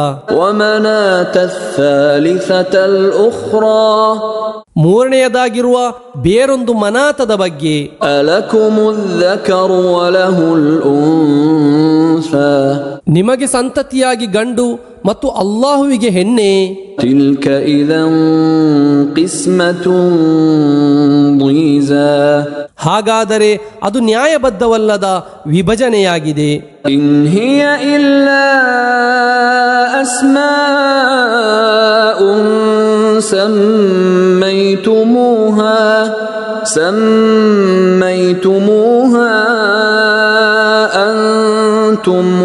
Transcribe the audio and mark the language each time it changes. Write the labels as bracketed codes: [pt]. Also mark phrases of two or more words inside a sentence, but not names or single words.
[ar] ومناة الثالثة الأخرى. [kn] ಮೂರನೆಯದಾಗಿರುವ ಬೇರೊಂದು ಮನಾತದ ಬಗ್ಗೆ. [ar] ألكم الذكر وله الأنثى. [kn] ನಿಮಗೆ ಸಂತತಿಯಾಗಿ ಗಂಡು ಮತ್ತು ಅಲ್ಲಾಹುವಿಗೆ ಹೆಣ್ಣೆ. [ar] تلك إذا قسمة ضيزى. [kn] ಹಾಗಾದರೆ ಅದು ನ್ಯಾಯಬದ್ಧವಲ್ಲದ ವಿಭಜನೆಯಾಗಿದೆ. [ar] إن هي إلا أسماء سميتموها أنتم